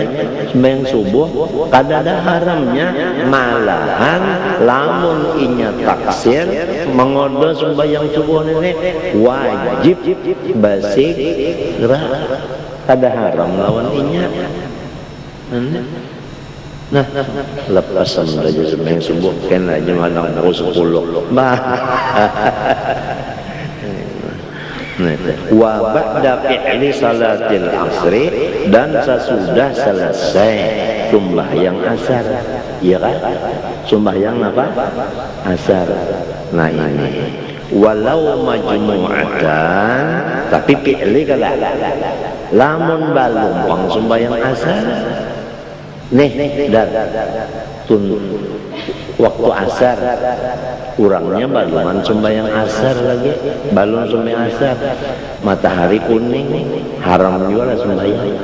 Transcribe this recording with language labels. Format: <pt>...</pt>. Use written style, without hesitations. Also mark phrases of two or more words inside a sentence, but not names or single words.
<bjn>Sembahyang subuh, kadada haramnya malahan lamun inya taksir mengodo sembahyang subuh ini wajib basik gerak, kada haram lawan inya. Nah, lepasan saja sembahyang subuh kan aja malam pukul 10.</bjn> <ar>وبعد فعل صلاة العصر,</ar> <id>dan sesudah selesai sembahyang asar. Iya kan? Sembahyang apa? Asar.</id> <bjn>Nah ini</bjn> <ar>ولو مجموعة,</ar> <bjn>tapi fi'li kala lamun balum wang sembahyang asar nih dan waktu asar kurangnya baluman sembahyang asar lagi, balun sembahyang asar, matahari kuning, haram juga lah sembahyang.</bjn>